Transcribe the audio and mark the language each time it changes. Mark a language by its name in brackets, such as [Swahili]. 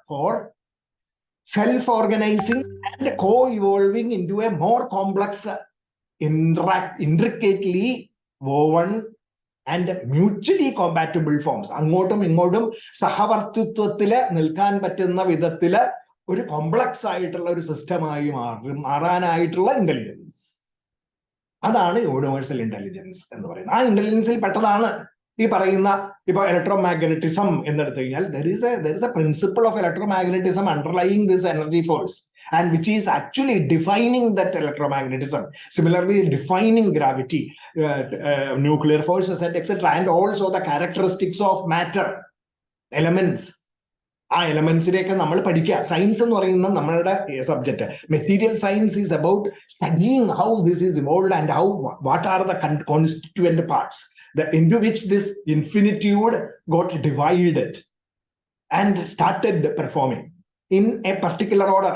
[English] For self organising and co evolving into a more complex intricately woven and mutually compatible forms. [Malayalam] അങ്ങോട്ടും ഇങ്ങോട്ടും സഹവർത്തിത്വത്തില് നിൽക്കാൻ പറ്റുന്ന വിധത്തില് ഒരു കോംപ്ലക്സ് ആയിട്ടുള്ള ഒരു സിസ്റ്റമായി മാറാനായിട്ടുള്ള ഇന്റലിജൻസ്, അതാണ് യൂണിവേഴ്സൽ ഇന്റലിജൻസ് എന്ന് പറയുന്നത്. ആ ഇന്റലിജൻസിൽ പെട്ടതാണ് ഈ പറയുന്ന ഇപ്പൊ ഇലക്ട്രോമാഗ്നറ്റിസം എന്നെടുത്തു കഴിഞ്ഞാൽ [English] there is a principle of electromagnetism underlying this energy force, and which is actually defining that electromagnetism, similarly defining gravity, nuclear forces and etc., and also the characteristics of matter elements. [Malayalam] ആ എലമെന്റ്സിനെയൊക്കെ നമ്മൾ പഠിക്കുക. Science എന്ന് പറയുന്ന നമ്മളുടെ subject. [English] Material science is about studying how this is evolved and how what are the constituent parts into which this infinitude got divided and started performing in a particular order.